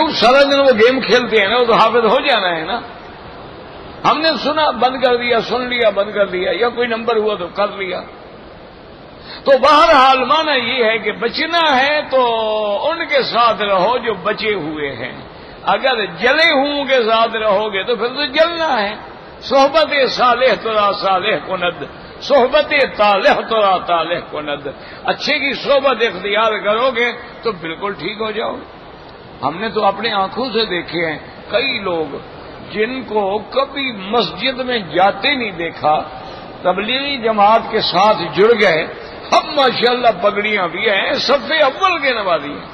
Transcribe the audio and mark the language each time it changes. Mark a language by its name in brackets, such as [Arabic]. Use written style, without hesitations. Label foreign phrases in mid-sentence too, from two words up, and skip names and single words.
[Urdu] سارا دن وہ گیم کھیلتے ہیں نا، وہ تو حافظ ہو جانا ہے نا۔ ہم نے سنا بند کر دیا، سن لیا بند کر دیا، یا کوئی نمبر ہوا تو کر لیا۔ تو بہرحال مانا یہ ہے کہ بچنا ہے تو ان کے ساتھ رہو جو بچے ہوئے ہیں، اگر جلے ہوں کے ساتھ رہو گے تو پھر تو جلنا ہے۔ [Persian] صحبت صالح ترا صالح کند، صحبت طالح ترا طالح کند، [Urdu] اچھے کی صحبت اختیار کرو گے تو بالکل ٹھیک ہو جاؤ گے۔ ہم نے تو اپنے آنکھوں سے دیکھے ہیں کئی لوگ جن کو کبھی مسجد میں جاتے نہیں دیکھا، تبلیغی جماعت کے ساتھ جڑ گئے، اب ماشاءاللہ پگڑیاں بھی ہیں، صف اول کے نمازی ہیں۔